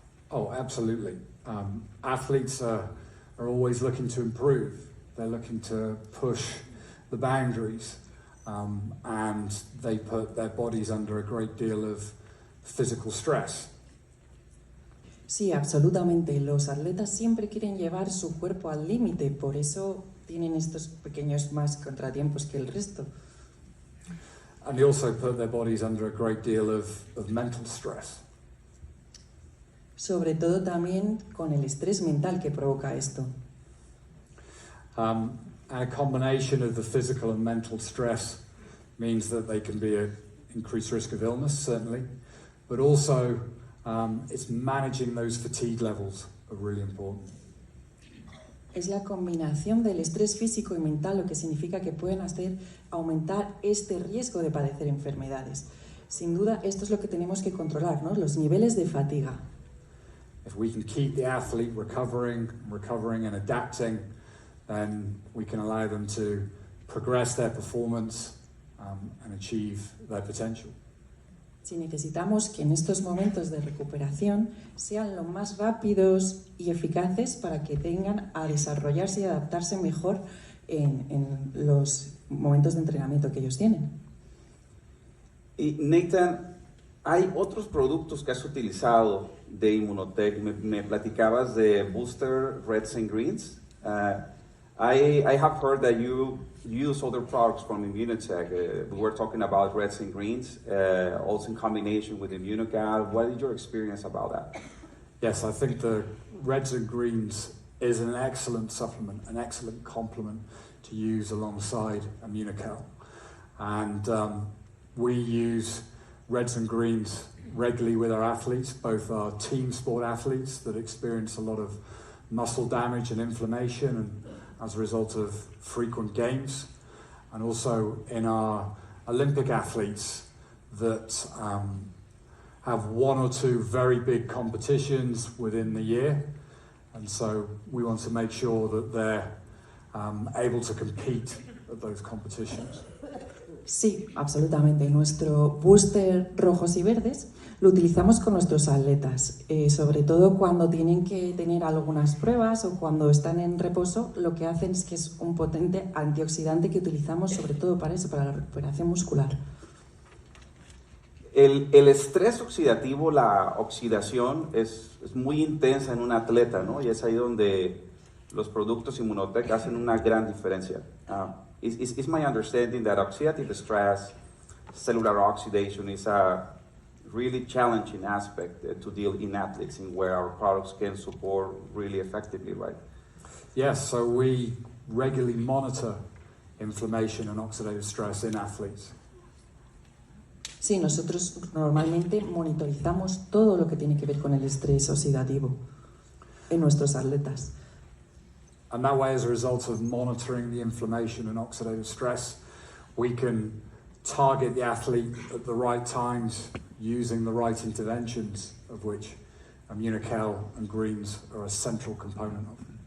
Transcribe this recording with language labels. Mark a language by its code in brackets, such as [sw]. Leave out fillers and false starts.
[en] Oh, absolutely. Athletes are always looking to improve. They're looking to push the boundaries, and they put their bodies under a great deal of physical stress. [es] Sí, absolutamente. Los atletas siempre quieren llevar su cuerpo al límite, por eso tienen estos pequeños más contratiempos que el resto. [en] And they also put their bodies under a great deal of mental stress. [es] Sobre todo también con el estrés mental que provoca esto. [en] And a combination of the physical and mental stress means that they can be at increased risk of illness, certainly, but also it's managing those fatigue levels are really important. [es] Es la combinación del estrés físico y mental lo que significa que pueden hacer aumentar este riesgo de padecer enfermedades. Sin duda, esto es lo que tenemos que controlar, ¿no? Los niveles de fatiga. [en] If we can keep the athlete recovering and adapting, then we can allow them to progress their performance and achieve their potential. [es] Si necesitamos que en estos momentos de recuperación sean lo más rápidos y eficaces para que tengan a desarrollarse y adaptarse mejor en los momentos de entrenamiento que ellos tienen. Y Nathan, hay otros productos que has utilizado de Immunotec. Me platicabas de Booster Reds and Greens. [en] I have heard that you use other products from Immunotec. We were talking about Reds and Greens, also in combination with Immunocal. What is your experience about that? Yes, I think the Reds and Greens is an excellent supplement, an excellent complement to use alongside Immunocal. And we use Reds and Greens regularly with our athletes, both our team sport athletes that experience a lot of muscle damage and inflammation and as a result of frequent games, and also in our Olympic athletes that have one or two very big competitions within the year, and so we want to make sure that they're able to compete at those competitions. [es] Sí, absolutamente. Nuestro booster rojos y verdes lo utilizamos con nuestros atletas, sobre todo cuando tienen que tener algunas pruebas o cuando están en reposo. Lo que hacen es que es un potente antioxidante que utilizamos sobre todo para eso, para la recuperación muscular. El estrés oxidativo, la oxidación es muy intensa en un atleta, ¿no? Y es ahí donde los productos Immunotec hacen una gran diferencia. [en] It's my understanding that oxidative stress, cellular oxidation, is a really challenging aspect to deal in athletes, in where our products can support really effectively, right? Yes, so we regularly monitor inflammation and oxidative stress in athletes. [es] Sí, nosotros normalmente monitorizamos todo lo que tiene que ver con el estrés oxidativo en nuestros atletas. [en] And that way, as a result of monitoring the inflammation and oxidative stress, we can target the athlete at the right times using the right interventions, of which Immunocal and Greens are a central component of.